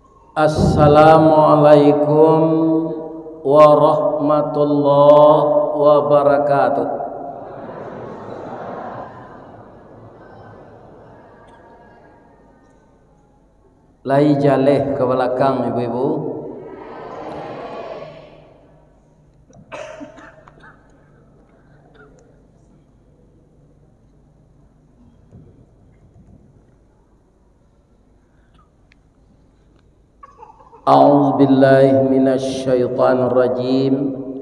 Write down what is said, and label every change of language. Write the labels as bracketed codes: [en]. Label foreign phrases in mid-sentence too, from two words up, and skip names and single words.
[ar] السلام عليكم ورحمة الله وبركاته. [min] Lai jaleh ke belakang ibu-ibu. [ar] أعوذ بالله من الشيطان الرجيم.